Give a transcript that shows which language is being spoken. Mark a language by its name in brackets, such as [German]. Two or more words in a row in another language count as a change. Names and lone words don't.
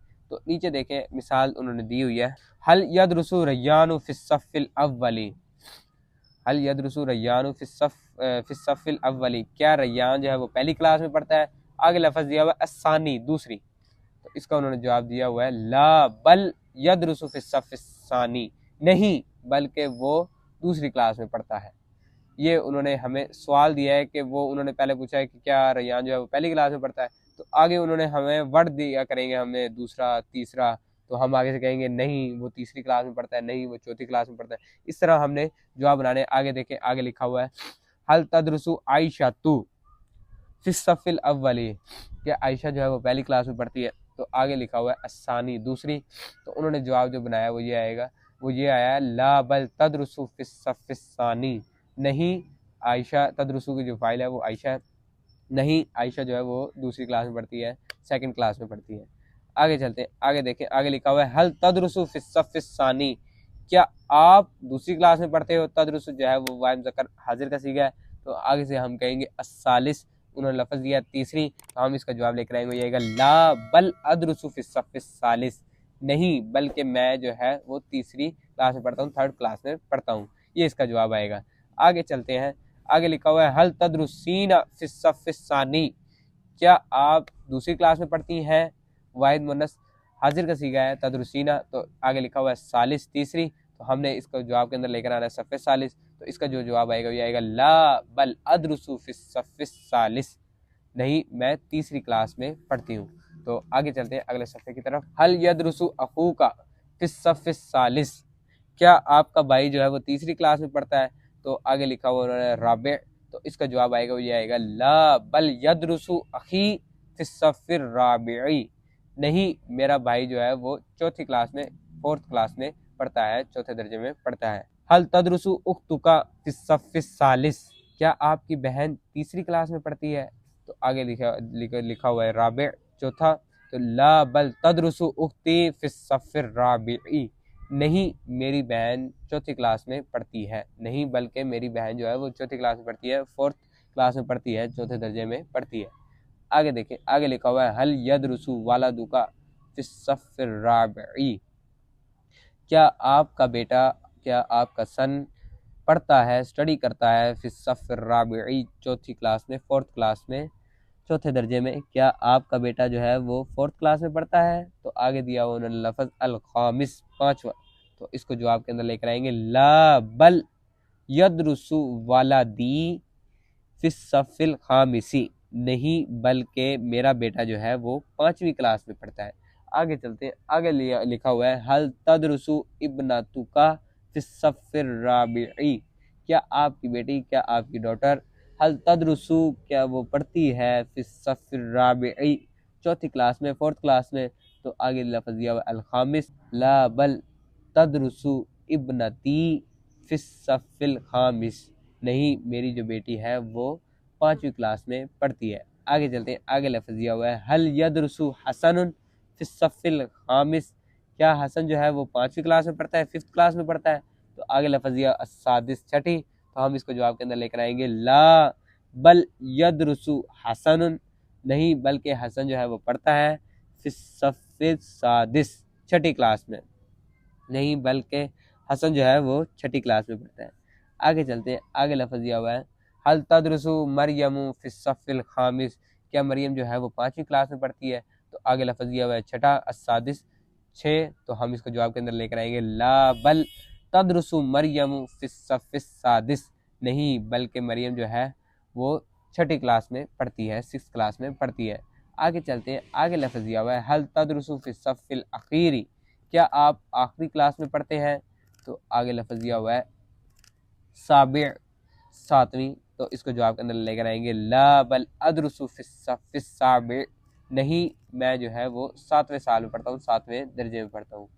[Urdu] تو نیچے دیکھیں مثال انہوں نے دی ہوئی ہے, [Arabic] هل يدرس ريان في الصف الأول، هل يدرس ريان في الصف الأول, [Urdu] کیا ریان جو ہے وہ پہلی کلاس میں پڑھتا ہے. آگے لفظ دیا ہوا ہے الثانی، دوسری، تو اس کا انہوں نے جواب دیا ہوا ہے [Arabic] لا بل يدرس في الصف الثاني, [Urdu] نہیں بلکہ وہ دوسری کلاس میں پڑھتا ہے. یہ انہوں نے ہمیں سوال دیا ہے کہ وہ، انہوں نے پہلے پوچھا ہے کہ کیا ریان جو ہے وہ پہلی کلاس میں پڑھتا ہے، تو آگے انہوں نے ہمیں ورڈ دیا کریں گے، ہمیں دوسرا تیسرا، تو ہم آگے سے کہیں گے نہیں وہ تیسری کلاس میں پڑھتا ہے، نہیں وہ چوتھی کلاس میں پڑھتا ہے. اس طرح ہم نے جواب بنانے. آگے دیکھیں، آگے لکھا ہوا ہے [Arabic] هل تدرس عائشة في الصف الأول, [Urdu] کیا عائشہ جو ہے وہ پہلی کلاس میں پڑھتی ہے. تو آگے لکھا ہوا ہے الثانی، دوسری، تو انہوں نے جواب جو بنایا وہ یہ آئے گا، وہ یہ آیا ہے [Arabic] لا بل تدرس في الصف الثاني, [Urdu] نہیں عائشہ، تدرس کی جو فاعل ہے وہ عائشہ ہے، نہیں عائشہ جو ہے وہ دوسری کلاس میں پڑھتی ہے, [English] second class [Urdu] میں پڑھتی ہے. آگے چلتے ہیں، آگے دیکھیں، آگے لکھا ہوا ہے [Arabic] هل تدرس في الصف الثاني, [Urdu] کیا آپ دوسری کلاس میں پڑھتے ہو. تدرس جو ہے وہ واحد مذکر حاضر کا صیغہ ہے، تو آگے سے ہم کہیں گے الثالث، انہوں نے لفظ دیا تیسری، تو ہم اس کا جواب لے کر آئیں گے، یہ [Arabic] لا بل أدرس في الصف الثالث, [Urdu] نہیں بلکہ میں جو ہے وہ تیسری کلاس میں پڑھتا ہوں, [English] third class [Urdu] میں پڑھتا ہوں، یہ اس کا جواب آئے گا. آگے چلتے ہیں، آگے لکھا ہوا ہے [Arabic] هل تدرسين في الصف الثاني, [Urdu] کیا آپ دوسری کلاس میں پڑھتی ہیں. واحد مؤنث حاضر کا صیغہ ہے تدرسین، تو آگے لکھا ہوا ہے ثالث، تیسری، تو ہم نے اس کو جواب کے اندر لے کر آنا ہے صفِ ثالث، تو اس کا جو جواب آئے گا یہ آئے گا [Arabic] لا بل أدرس في الصف الثالث, [Urdu] نہیں میں تیسری کلاس میں پڑھتی ہوں. تو آگے چلتے ہیں اگلے صفحے کی طرف. [Arabic] هل يدرس أخوك في الصف الثالث, [Urdu] کیا آپ کا بھائی جو ہے وہ تیسری کلاس میں پڑھتا ہے. تو آگے لکھا ہوا انہوں نے رابع، تو اس کا جواب آئے گا وہ یہ آئے گا [Arabic] لا بل يدرس أخي في الصف الرابع, [Urdu] نہیں میرا بھائی جو ہے وہ چوتھی کلاس میں, [English] fourth class [Urdu] میں پڑھتا ہے، چوتھے درجے میں پڑھتا ہے. [Arabic] هل تدرس أختك في الصف الثالث, [Urdu] کیا آپ کی بہن تیسری کلاس میں پڑھتی ہے. تو آگے لکھا ہوا ہے رابع، چوتھا، تو [Arabic] لا بل تدرس أختي في الصف الرابع, [Urdu] نہیں میری بہن چوتھی کلاس میں پڑھتی ہے، نہیں بلکہ میری بہن جو ہے وہ چوتھی کلاس میں پڑھتی ہے, [English] fourth class [Urdu] میں پڑھتی ہے، چوتھے درجے میں پڑھتی ہے. آگے دیکھیں، آگے لکھا ہوا ہے [Arabic] هل يدرس ولدك في الصف الرابع, [Urdu] کیا آپ کا بیٹا، کیا آپ کا سن پڑھتا ہے، اسٹڈی کرتا ہے [Arabic] في الصف الرابع, [Urdu] چوتھی کلاس میں, [English] fourth class [Urdu] میں، چوتھے درجے میں، کیا آپ کا بیٹا جو ہے وہ [English] fourth class [Urdu] میں پڑھتا ہے. تو آگے دیا ہوا انہوں نے لفظ [Arabic] الخامس, [Urdu] پانچواں، تو اس کو جواب کے اندر لے کر آئیں گے [Arabic] لا بل يدرس ولدي في الصف الخامس, [Urdu] نہیں بلکہ میرا بیٹا جو ہے وہ پانچویں کلاس میں پڑھتا ہے. آگے چلتے ہیں، آگے لکھا ہوا ہے [Arabic] هل تدرس ابنتك في الصف الرابع, [Urdu] کیا آپ کی بیٹی، کیا آپ کی ڈاٹر, [Arabic] هل تدرس [Urdu] کیا وہ پڑھتی ہے [Arabic] في الصف الرابع, [Urdu] چوتھی کلاس میں, [English] fourth class [Urdu] میں. تو آگے لفظ دیا ہوا [Arabic] الخامس، لا بل تدرس ابنتي في الصف الخامس, [Urdu] نہیں میری جو بیٹی ہے وہ 5ویں کلاس میں پڑھتی ہے. آگے چلتے ہیں، آگے لفظ دیا ہوا ہے [Arabic] هل يدرس حسن في الصف الخامس, [Urdu] کیا حسن جو ہے وہ 5ویں کلاس میں پڑھتا ہے, [English] 5th class [Urdu] میں پڑھتا ہے. تو آگے لفظ دیا السادس، چھٹی، تو ہم اس کو جواب کے اندر لے کر آئیں گے [Arabic] لا بل يدرس حسن, [Urdu] نہیں بلکہ حسن جو ہے وہ پڑھتا ہے [Arabic] في الصف السادس, [Urdu] چھٹی کلاس میں، نہیں بلکہ حسن جو ہے وہ چھٹی کلاس میں پڑھتا ہے. آگے چلتے ہیں، آگے لفظ دیا ہوا ہے [Arabic] هل تدرس مريم في الصف الخامس, [Urdu] کیا مریم جو ہے وہ 5ویں کلاس میں پڑھتی ہے. تو آگے لفظ دیا ہوا ہے چھٹا السادس، 6، تو ہم اس کو جواب کے اندر لے کر آئیں گے [Arabic] لا بل تدرس مريم في الصف السادس, [Urdu] نہیں بلکہ مریم جو ہے وہ چھٹی کلاس میں پڑھتی ہے, [English] 6th class [Urdu] میں پڑھتی ہے. آگے چلتے ہیں، آگے لفظ دیا ہوا ہے [Arabic] هل تدرس في الصف الأخير, [Urdu] کیا آپ آخری کلاس میں پڑھتے ہیں. تو آگے لفظ دیا ہوا ہے سابع، 7ویں، تو اس کو جواب کے اندر لے کر آئیں گے [Arabic] لا بل أدرس في الصف السابع, [Urdu] نہیں میں جو ہے وہ 7ویں سال میں پڑھتا ہوں، 7ویں درجے میں پڑھتا ہوں.